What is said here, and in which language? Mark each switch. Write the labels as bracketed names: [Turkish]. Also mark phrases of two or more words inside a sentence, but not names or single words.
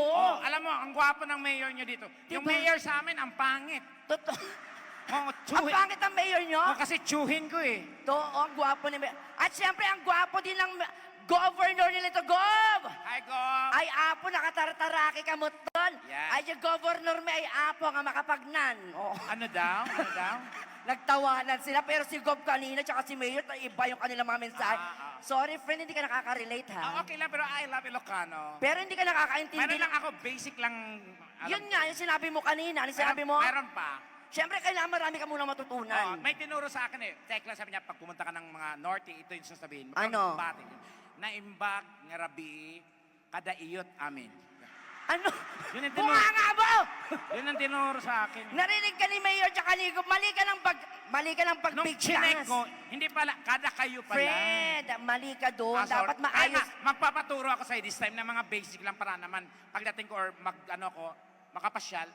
[Filipino] Oh, alam mo, ang gwapo ng Mayor nyo dito. Yung Diba? Mayor sa amin, ang pangit. Totoo. Oh, Ang pangit ang Mayor nyo? Oh, kasi tsuhin ko eh. To, ang gwapo ni Mayor. At syempre, ang gwapo din ng governor nila ito, Gov! Hi, Gov! [Iloko] Ay, apo, nakatartaraki ka mo ton. [English] Yes. [Filipino] Ay, yung governor may apo nga makapagnan. Oh. Ano daw? Ano daw? Nagtawanan sila, pero si Gov kanina, tsaka si Mayor, iba yung kanilang mga mensahe. [English] Sorry, friend, [Filipino] hindi ka nakaka-relate, ha? Okay lang, pero [English] I love Ilocano. [Filipino] Pero hindi ka nakakaintindi. Meron lang ako, basic lang. Yun nga, yung sinabi mo kanina. Ano sinabi mo? Meron pa. Siyempre, kailangan marami ka muna matutunan. May tinuro sa akin eh. Tekla, sabi niya, pag pumunta ka ng mga Norte, ito yung sasabihin. Ano? [Iloko] Naimbag, ngarabi, kada iyot amin. [Filipino] Ano? Yun ang tinuro. Bunga nga mo! Yun ang tinuro sa akin. Narinig ka ni Mayor tsaka ni Gov, mali ka ng Nung pagbigkas. chinek ko, hindi pala, kada kayo pala. Fred, mali ka doon. Sorry. Dapat maayos. Kaya magpapaturo ako sa'yo [English] this time [Filipino] ng mga basic lang para naman pagdating ko or makapasyal.